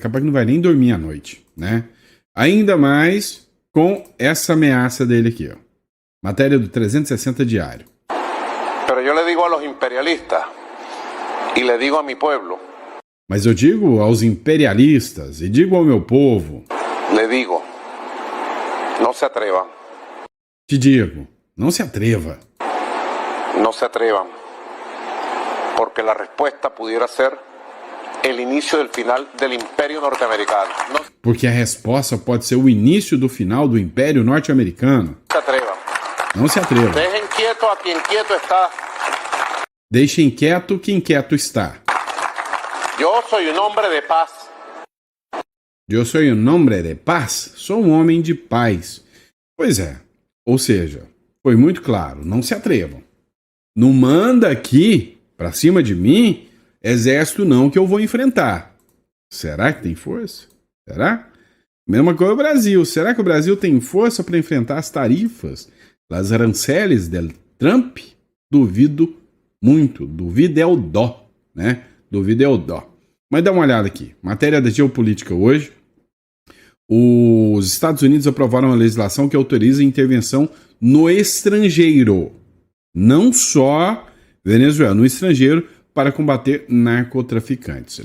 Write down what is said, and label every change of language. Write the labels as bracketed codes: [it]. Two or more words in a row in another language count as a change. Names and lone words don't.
[pt] Capaz que não vai nem dormir à noite, né? Ainda mais com essa ameaça dele aqui, ó. Matéria do 360 Diário. [es] Pero yo le digo a los imperialistas y le digo a mi pueblo. [pt] Mas eu digo aos imperialistas e digo ao meu povo. [es] Le digo, no se atrevan. [pt] Te digo, não se atreva. [es] No se atrevan. Porque la respuesta pudiera ser el inicio del final del imperio norteamericano. No [pt] Porque a resposta pode ser o início do final do Império Norte-Americano. [es] se atrevan. [pt] Não se atreva. [es] Dejen quieto a quien quieto está. [pt] Deixe inquieto que inquieto está. [es] Yo soy un hombre de paz. [pt] Eu sou um homem de paz. Sou um homem de paz. Pois é. Ou seja, foi muito claro. Não se atrevam. Não manda aqui, pra cima de mim, exército não que eu vou enfrentar. Será que tem força? Será? Mesma coisa o Brasil. Será que o Brasil tem força para enfrentar as tarifas, as [es] aranceles del [pt] Trump? Duvido muito. Duvido é o dó, né? Duvido é o dó. Mas dá uma olhada aqui. Matéria da geopolítica hoje. Os Estados Unidos aprovaram uma legislação que autoriza a intervenção no estrangeiro. Não só Venezuela, no estrangeiro, para combater narcotraficantes.